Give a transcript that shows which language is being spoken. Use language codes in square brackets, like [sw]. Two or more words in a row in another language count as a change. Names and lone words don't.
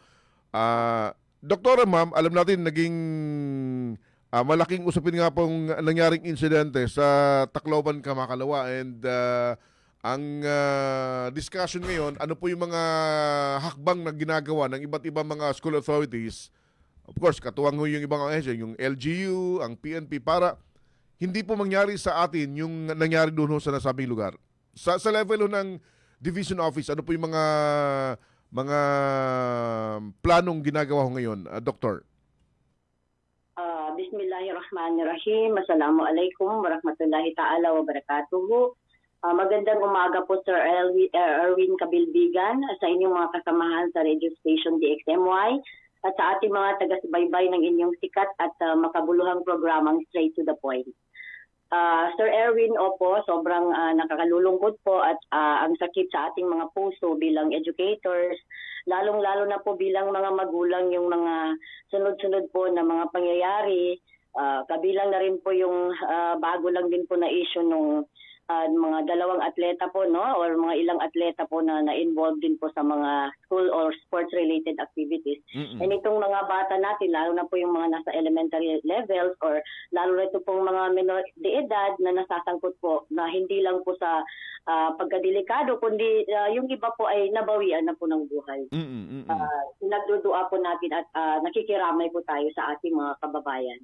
[tl] Doktora, ma'am, alam natin naging malaking usapin nga pong nangyaring insidente sa Tacloban, Kamakalawa, and ang discussion ngayon, ano po yung mga hakbang na ginagawa ng iba't ibang mga [en] school authorities, of course, [tl] katuwang yung ibang ahensya, yung LGU, ang PNP, para hindi po mangyari sa atin yung nangyari doon sa nasabing lugar. Sa level ng Division Office, ano po yung mga planong ginagawa ho ngayon, Doktor? [ar] بسم الله الرحمن الرحيم السلام عليكم ورحمة الله تعالى وبركاته. [tl] Magandang umaga po, Sir Erwin Kabilbigan, sa inyong mga kasamahan sa [en] radio station [tl] DXMY at sa ating mga taga-subaybay ng inyong sikat at makabuluhang programang Straight to the Point. Sir Erwin, opo, sobrang nakakalulungkot po at ang sakit sa ating mga puso bilang educators, lalong-lalo na po bilang mga magulang yung mga sunod-sunod po na mga pangyayari. Kabilang na rin po yung bago lang din po na issue nung mga dalawang atleta po, no, or mga ilang atleta po na na-involved din po sa mga [en] school or sports-related activities. [tl] And itong mga bata natin, lalo na po yung mga nasa [en] elementary levels [tl] or lalo na ito pong mga minor de edad na nasasangkot po na hindi lang po sa pagkadelikado, kundi yung iba po ay nabawian na po ng buhay. Nagdudua po natin at nakikiramay po tayo sa ating mga kababayan.